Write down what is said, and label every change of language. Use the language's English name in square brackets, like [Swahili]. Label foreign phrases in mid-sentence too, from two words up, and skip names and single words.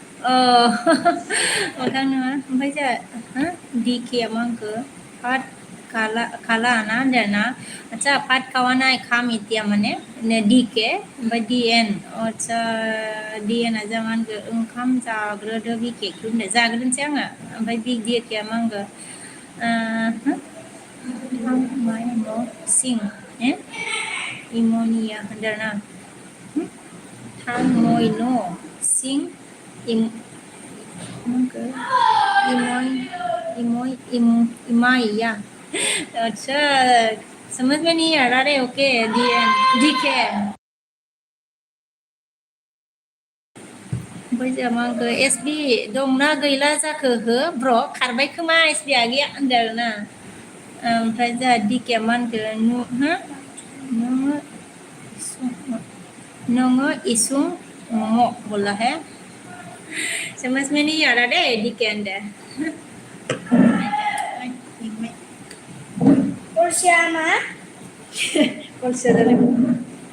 [Bodo] मोखां नुवा ओमफ्राय जोंहा डिकेआ मा होनखो फाट काला ना होनदों ना आच्छा फाट खावा नाय खाम इटिया माने डिके ओमफ्राय डिएन आच्छा डिएनआ जा मा होनखो ओंखाम जाग्रोदो बिकेखौ होनदों जाग्रोनोसै आङो ओमफ्राय डिकेआ मा होनखो थांबाय न' सिं इमनिया होनदों ना थांबाय न' सिं इमाइया [Hindi] अच्छा समझ में नहीं आ रहा रे ओके डीके [Bodo] ओमफ्राय जोंहा मा होनखो एसबि दंना गैला जाखो हो ब्र' खारबाय खोमा एसबि आगैया होनदों आरो ना ओमफ्राय जोंहा डिकेया मा होनखो नोङो इसुं मम' [Hindi] बोला है समझ में नहीं आ रहा रे [Bodo] डीके होनदों Ursia ma? Ursia जालाय